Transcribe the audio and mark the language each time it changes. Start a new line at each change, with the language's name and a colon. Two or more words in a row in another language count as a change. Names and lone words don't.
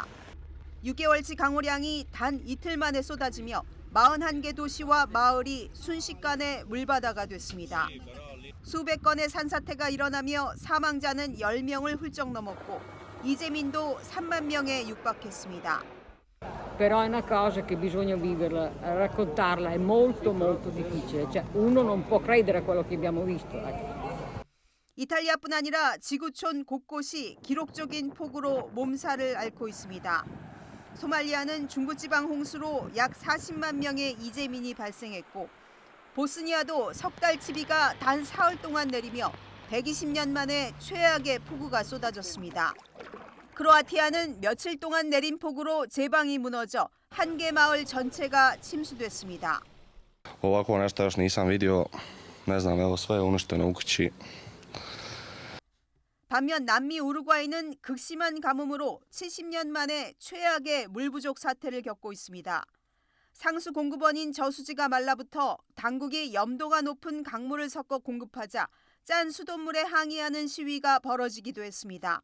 Korean: 6개월치 강우량이 단 이틀 만에 쏟아지며 41개 도시와 마을이 순식간에 물바다가 됐습니다. 수백 건의 산사태가 일어나며 사망자는 10명을 훌쩍 넘었고 이재민도 3만 명에 육박했습니다.
Italian: Però è una cosa che bisogna viverla, raccontarla è molto difficile. Cioè, uno non può credere a quello che abbiamo visto.
Korean: 이탈리아뿐 아니라 지구촌 곳곳이 기록적인 폭우로 몸살을 앓고 있습니다. 소말리아는 중부지방 홍수로 약 40만 명의 이재민이 발생했고 보스니아도 석 달치 비가 단 사흘 동안 내리며 120년 만에 최악의 폭우가 쏟아졌습니다. 크로아티아는 며칠 동안 내린 폭우로 제방이 무너져 한 개 마을 전체가 침수됐습니다.
Croatian: Ovako nešto još nisam vidio. Ne znam, evo sve je uništeno u kući.
Korean: 반면 남미 우루과이는 극심한 가뭄으로 70년 만에 최악의 물 부족 사태를 겪고 있습니다. 상수 공급원인 저수지가 말라붙어 당국이 염도가 높은 강물을 섞어 공급하자 짠 수돗물에 항의하는 시위가 벌어지기도 했습니다.